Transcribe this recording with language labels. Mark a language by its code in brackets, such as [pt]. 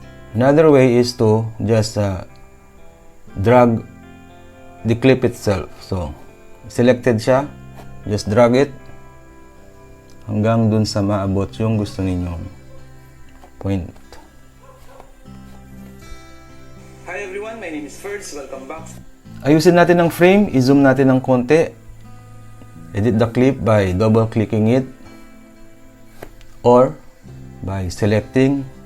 [en] Another way is to just drag the clip itself. [tl] So, selected siya, [en] just drag it [tl] hanggang dun sa maabot yung gusto ninyong point. [en] Hi everyone, my name is Ferds. Welcome back. [tl] Ayusin natin ang frame, i-zoom natin ng konti. [en] Edit the clip by double-clicking it or by selecting.